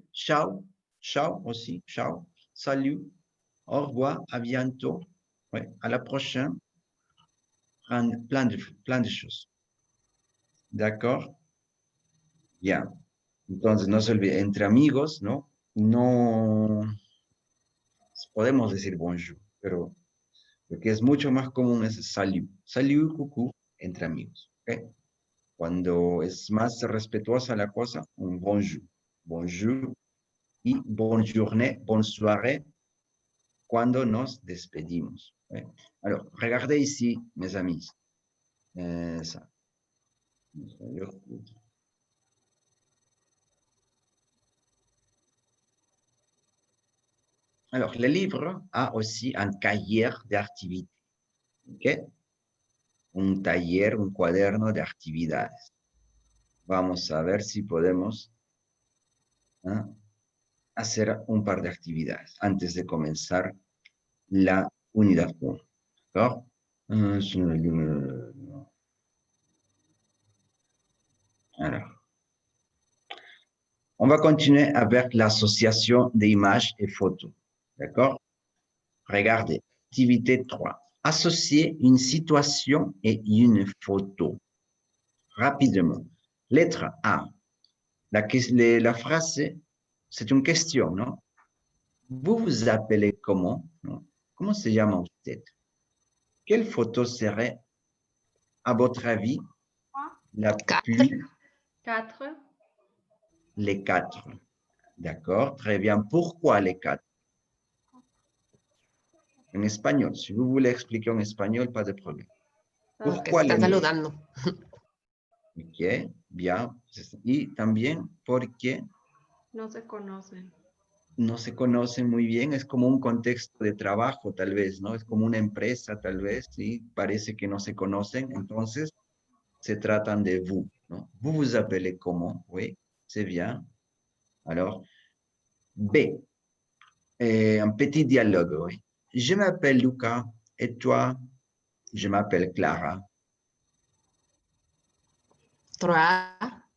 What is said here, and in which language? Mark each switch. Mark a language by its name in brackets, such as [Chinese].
[French] Ciao, ciao aussi, ciao, salut, au revoir, à bientôt, ouais. À la prochaine, plein de choses. D'accord? Bien. [Spanish] Entonces, no se olvide, entre amigos, ¿no? No podemos decir bonjour, pero lo que es mucho más común es salut. Salut, coucou, entre amigos, ¿ok? Cuando es más respetuosa la cosa, un bonjour. Bonjour y bonne journée, bonne soirée, cuando nos despedimos. ¿Eh? [French] Alors, regardez ici, mes amis. Ça. Alors, le livre a aussi un cahier d'activités. ¿Ok? [Spanish] Un taller, un cuaderno de actividades. Vamos a ver si podemos hacer un par de actividades antes de comenzar la unidad 1. [French] ¿D'accord? Alors, on va continuer avec l'association d'images et photos. D'accord? Regardez, activité 3. Associer une situation et une photo. Rapidement. Lettre A. La phrase, c'est une question, non? Vous vous appelez comment? Non? Comment [Spanish] se llama usted? [French] Quelle photo serait, à votre avis, la plus... 4. Les 4. D'accord, très bien. Pourquoi les 4? En espagnol. Si vous voulez expliquer en espagnol, pas de problème. [Spanish] Que [French] Pourquoi [Spanish] se [French] les [Spanish] están saludando. Ok, bien. Y también porque No se conocen. no se conocen muy bien, es como un contexto de trabajo tal vez, ¿no? Es como una empresa tal vez, ¿sí? Parece que no se conocen, entonces se tratan de vous, ¿no? [French] Vous vous appelez comment? Oui, c'est bien. Alors, B, un petit dialogue, oui. Je m'appelle Luca, et toi? Je m'appelle Clara. 3.